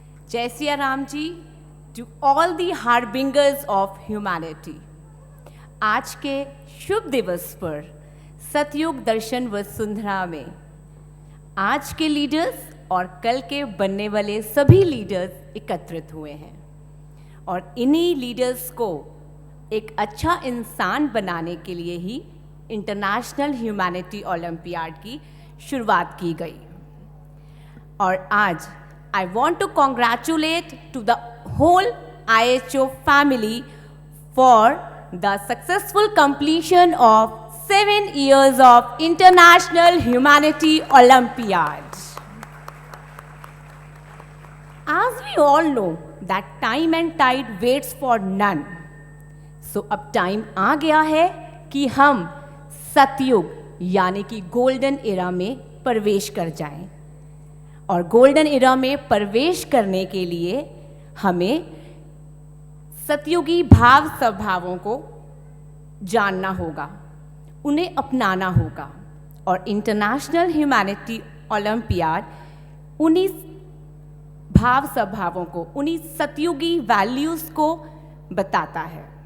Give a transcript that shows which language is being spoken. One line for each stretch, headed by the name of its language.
Hindi: जय Siya Ram ji,
English: to all the harbingers of humanity।
Hindi: आज के शुभ दिवस पर सतयुग दर्शन वसुंधरा में आज के लीडर्स और कल के बनने वाले सभी लीडर्स एकत्रित हुए हैं और इन्हीं लीडर्स को एक अच्छा इंसान बनाने के लिए ही इंटरनेशनल ह्यूमैनिटी ओलंपियाड की शुरुआत की गई। और आज
English: I want to congratulate to the whole IHO family for the successful completion of 7 years of International Humanity Olympiad. As we all know that time and tide waits for none.
Hindi: So अब time आ गया है कि हम सतयुग यानी कि golden era में प्रवेश कर जाएं। और गोल्डन एरा में प्रवेश करने के लिए हमें सतयुगी भाव स्वभावों को जानना होगा, उन्हें अपनाना होगा और इंटरनेशनल ह्यूमैनिटी ओलंपियाड उन्हीं भाव स्वभावों को, उन्हीं सतयुगी वैल्यूज़ को बताता है।